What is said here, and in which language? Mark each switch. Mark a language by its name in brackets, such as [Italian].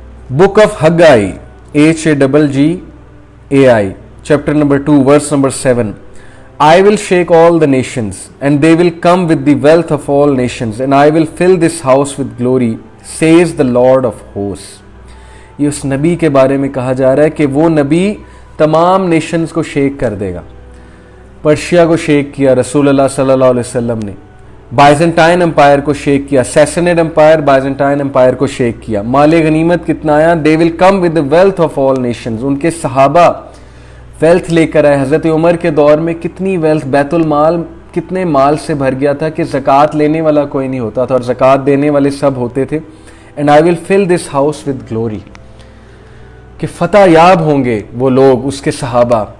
[English] Book of Haggai HAGGAI chapter number 2 verse number 7, I will shake all the nations and they will come with the wealth of all nations and I will fill this house with glory, says the Lord of hosts. [Urdu] یہ اس نبی کے بارے میں کہا جا رہا ہے کہ وہ نبی تمام نیشنز کو شیک کر دے گا. پرشیا کو شیک کیا رسول اللہ صلی اللہ علیہ وسلم نے, بائزنٹائن امپائر کو شیک کیا, سیسنیڈ امپائر بائزنٹائن امپائر کو شیک کیا. مال غنیمت کتنا آیا, [English] they will come with the wealth of all nations. [Urdu] ان کے صحابہ ویلتھ لے کر آئے. حضرت عمر کے دور میں کتنی ویلتھ, بیت المال کتنے مال سے بھر گیا تھا کہ زکوٰۃ لینے والا کوئی نہیں ہوتا تھا اور زکوٰۃ دینے والے سب ہوتے تھے. [English] and I will fill this house with glory, [Urdu] کہ فتح یاب ہوں گے وہ لوگ, اس کے صحابہ.